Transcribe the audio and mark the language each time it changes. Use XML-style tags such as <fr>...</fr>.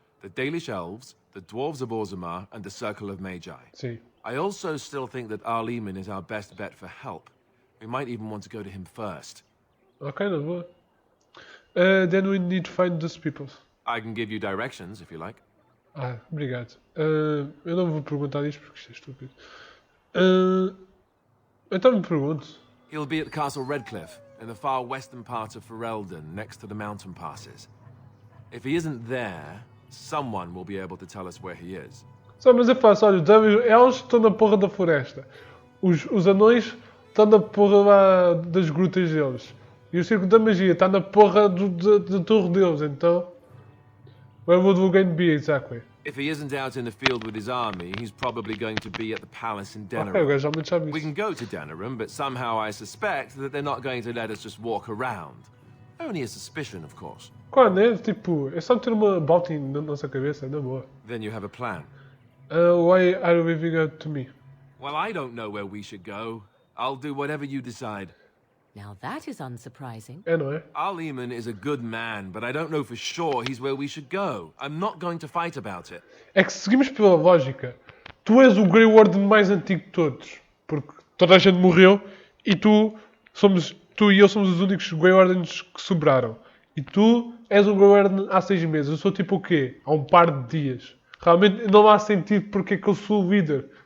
<en>The Dalish Elves, the Dwarves of Orzammar, and the Circle of Magi.</en> <pt>Sim.</pt> <en>I also still think that Arleman is our best bet for help. We might even want to go to him first.</en> <pt>Ok, na boa.</pt> <en>Then we need to find those people. I can give you directions, if you like.</en> <pt>Obrigado. Eu não vou perguntar isto porque isto é estúpido. Então me pergunto.</pt> <en>He'll be at Castle Redcliffe, in the far western part of Ferelden, next to the mountain passes. If he isn't there, someone will be able to tell us where he is.</en> <pt>Só, mas é fácil, olha, os elfos estão na porra da floresta. Os anões estão na porra lá das grutas deles. E o Círculo da Magia está na porra da torre deles, então...</pt> <en>Where would we going to be exactly? If he isn't out in the field with his army, he's probably going to be at the palace in</en> <pt>Ok, o</pt> <en>Denerim.</en> <pt>gajo já me sabe</pt> <en>We</en> <pt>isso.</pt> <en>can go to Denerim, but somehow I suspect that they're not going to let us just walk around. Only a suspicion, of course.</en> <pt>Quando é? Tipo, é só ter uma bounty na nossa cabeça, na boa.</pt> <en>Then you have a plan. Why are you leaving it to me? Well, I don't know where we should go. I'll do whatever you decide. Now that is unsurprising.</en> <pt>É, não é?</pt> <en>Arleman is a good man, but I don't know for sure he's where we should go. I'm not going to fight about it.</en> <pt>É que se seguimos pela lógica, tu és o Grey Warden mais antigo de todos. Porque toda a gente morreu e tu e eu somos os únicos Grey Wardens que sobraram. E tu és um Grey Warden há 6 meses. Eu sou tipo o quê? Há um par de dias. Realmente não há sentido porque é que eu sou o líder.</pt>